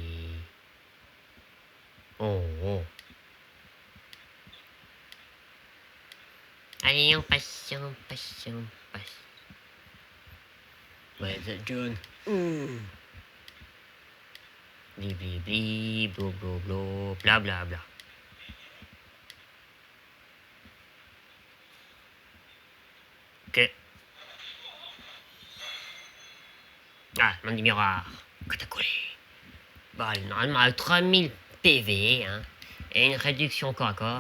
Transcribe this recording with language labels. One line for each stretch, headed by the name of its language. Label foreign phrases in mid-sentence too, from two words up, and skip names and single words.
French: Oh, oh. Allez, on passe, on passe, on passe. Ouais, c'est John. Bli bli bli, blo blo blo, bla bla bla. Ok. Ah, monde du miroir. Catacoulé. Bah, normalement, avec 3000 PV, hein, et une réduction corps à corps.